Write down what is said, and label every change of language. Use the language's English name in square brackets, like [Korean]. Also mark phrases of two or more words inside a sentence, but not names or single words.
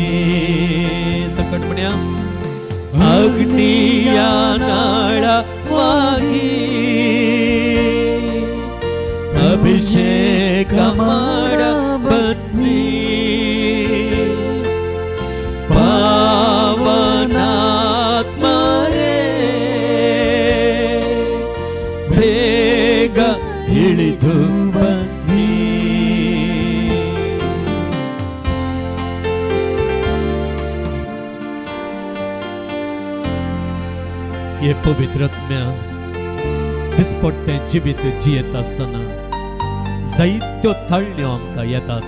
[Kannada] ಸಂಕಟಮಣ್ಯ ಅಗ್ನಿಯ ನಾಳವಾಗಿ ಅಭಿಷೇಕ ಮಾಡ ಬನ್ನಿ, ಪಾವನಾತ್ಮರೇ ಬೇಗ ಇಳಿದು ಬನ್ನಿ. [Konkani] हे पवित्र आत्म्या दिसपट्टें जिवीत जियेत आसतना जायत्यो थाळण्यो आमकां येतात.